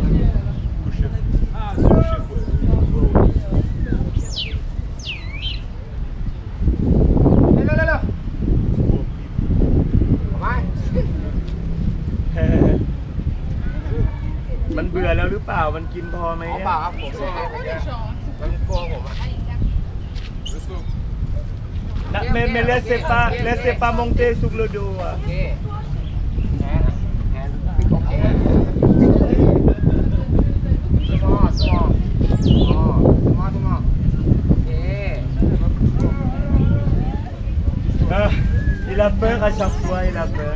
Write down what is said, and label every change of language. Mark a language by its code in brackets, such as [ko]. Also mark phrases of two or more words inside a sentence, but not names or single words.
[th] มันเบื่อแล้วหรือเปล่ามันกินพอไหมเปล่าครับผมมันกลัวผมอ่ะ [fr] mais laissez pas monter sur le dos. Il a peur à chaque fois, il a peur.